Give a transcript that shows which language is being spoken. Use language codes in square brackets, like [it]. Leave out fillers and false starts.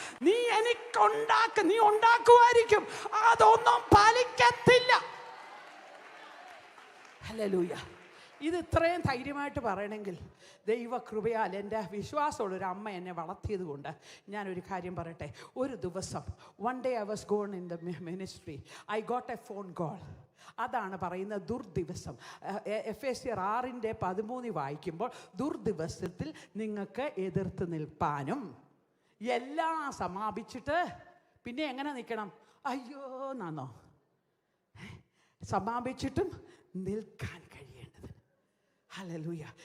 [ml] നീ നീ ഉണ്ടാക്കുമായിരിക്കും, അതൊന്നും പാലിക്കത്തില്ല. ഹല്ലേലൂയ. ഇത് ഇത്രയും ധൈര്യമായിട്ട് പറയണമെങ്കിൽ ദൈവകൃപയാൽ എൻ്റെ വിശ്വാസമുള്ളൊരു അമ്മ എന്നെ വളർത്തിയത് കൊണ്ട് ഞാനൊരു കാര്യം പറയട്ടെ. ഒരു ദിവസം [en] one day I was going in the ministry, I got a phone call. [ml] അതാണ് പറയുന്നത് ദുർദിവസം. എഫേസ്യർ 6:13 വായിക്കുമ്പോൾ, ദുർദിവസത്തിൽ നിങ്ങൾക്ക് എതിർത്ത് നിൽപ്പാനും എല്ലാം സമാപിച്ചിട്ട് പിന്നെ എങ്ങനെ നിൽക്കണം? അയ്യോ നാന്നോ, സമാപിച്ചിട്ടും നിൽക്കാൻ കഴിയേണ്ടത്. ഹല്ലേലൂയ.